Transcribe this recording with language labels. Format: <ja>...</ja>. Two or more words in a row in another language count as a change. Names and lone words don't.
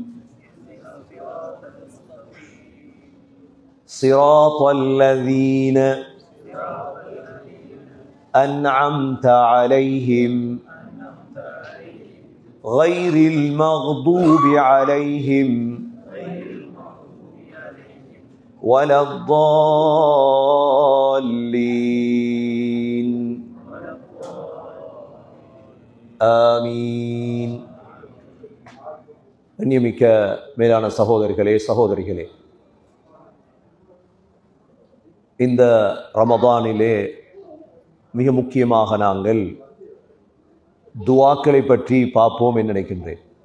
<ar>صراط الذين أنعمت عليهم غير المغضوب عليهم ولا الضالين آمين.</ar> <ta>கண்ணியமிக்க மேலான சகோதரர்களே, சகோதரிகளே, இந்த ரமதானிலே மிக முக்கியமாக நாங்கள் துஆக்களை பற்றி பார்ப்போம் என்று நினைக்கின்றேன்.</ta>